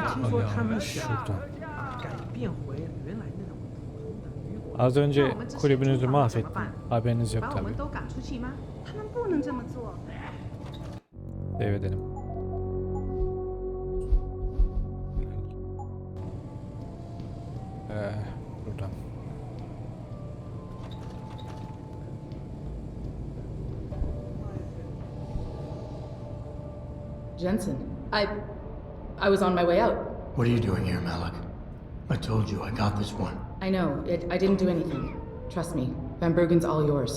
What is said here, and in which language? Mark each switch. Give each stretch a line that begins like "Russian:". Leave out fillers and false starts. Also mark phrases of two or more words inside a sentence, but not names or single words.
Chinese: 听说他们想
Turkish: Şuradan.
Chinese: 改变回原来那种普通的雨果。
Turkish: Az önce kulübünüzü mahvettim. Haberiniz yok
Chinese: 把我
Turkish: tabi.
Chinese: 们都赶出去吗？他们不能这么做。
Turkish: Save edelim. Buradan.
English: Jensen, I was on my way out. What are you doing here, Malik? I told you I got this one. I know, I didn't do anything. Trust me, Van Bruggen's all yours.